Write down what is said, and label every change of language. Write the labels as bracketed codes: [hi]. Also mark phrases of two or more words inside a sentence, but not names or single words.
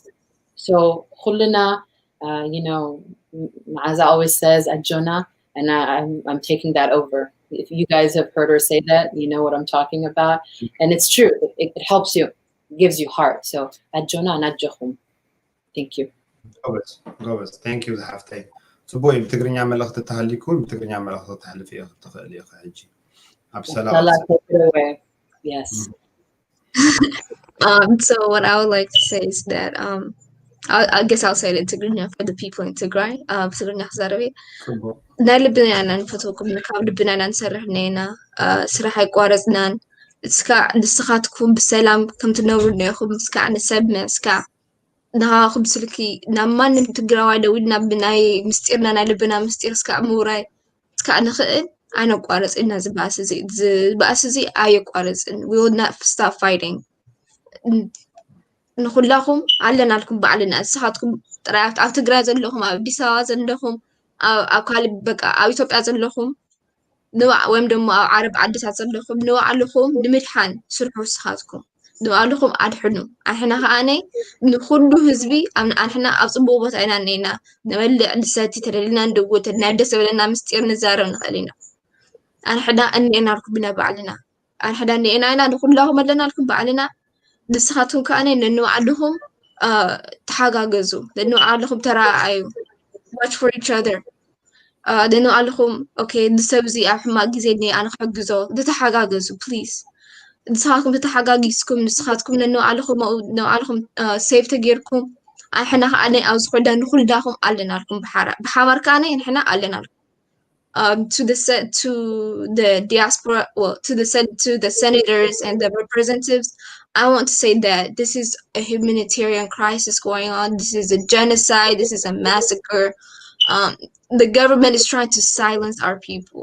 [en] So, Hilena, as I always says, Ajona, and I'm taking that over. If you guys have heard her say that, you know what I'm talking about. And it's true. It helps you, gives you heart. So, Ajona Najahum. Thank you. [ti] ጎበዝ [en] thank you [ti] ዝሓፍተይ ጽቡቅ ብትግርኛ መልእኽቲ ተሃሊኩም ብትግርኛ መልእኽቲ ተሕልፍ እየ ትኽእል ኢኻ ሕጂ Absala. [en] Yes. So what I would like to say is that I guess I'll say it in Tigray for the people in Tigray. Tigray Zarabi. [ti] ናይ ልብና ኢና ንፈትወኩም ካብ ልብና ኢና ንሰርሕ ነና ስራሕ ኣይቋረፅናን እስካዕ ንስኻትኩም ብሰላም ከም ትነብሩ ነይኹም እስካዕ ንሰብ እስካዕ ንሃኹም ስልኪ ናብ ማንም ትግራዋይ ደው ኢልና ብናይ ምስጢርና ናይ ልብና ምስጢር እስካዕ ምውራይ እስካዕ ንኽእል ኣይነቋረፅና ዝበኣስ እዚ ኣይቋረፅን [en] we will not stop fighting [ti] ንኹላኹም ኣለናልኩም ባዕልና ንስኻትኩም ጥራይ ኣብ ትግራይ ዘለኹም ኣብ ኣዲስ ኣበባ ዘለኹም ኣብ ካሊእ በቃ ኣብ ኢትዮጵያ ዘለኹም ወይም ደግሞ ኣብ ዓረብ ዓድታት ዘለኹም ንባዕልኹም ንምድሓን ስርሑ ንስኻትኩም ንባዕልኹም ኣድሕኑ ኣንሕና ከዓነ ንኩሉ ህዝቢ ኣንሕና ኣብ ፅቡቅ ቦታ ኢና እኒአና ንበልዕ ንሰቲ ተደሊልና ንድውት ናይ ደስ ዝብለና ምስጢር ንዛረብ ንኽእል ኢና ኣንሕና እኒአናልኩም ብና ባዕልና ኣንሕና እኒአና ኢና ንኩላኹም ኣለናልኩም ባዕልና ንስኻትኩም ከዓነ ንባዕልኹም ተሓጋገዙ ንባዕልኹም ተረኣዩ [en] watch for each other [ti] ንባዕልኹም ኦኬ ንሰብ እዚ ኣብ ሕማቅ ግዜ እኒአ ኣነ ክሕግዞ ተተሓጋገዙ ፕሊዝ ንስኻትኩም ተተሓጋጊዝኩም ንስኻትኩም ንባዕልኹም ሴፍ ተጌርኩም ኣንሕና ከዓነ ኣብዚ ኮዳ ንኩላኹም ኣለናልኩም ብሓባር ከዓነ ንሕና ኣለናልኩም [en] to the diaspora, well, to the senators and the representatives, I want to say that this is a humanitarian crisis going on. This is a genocide. This is a massacre. The government is trying to silence our people.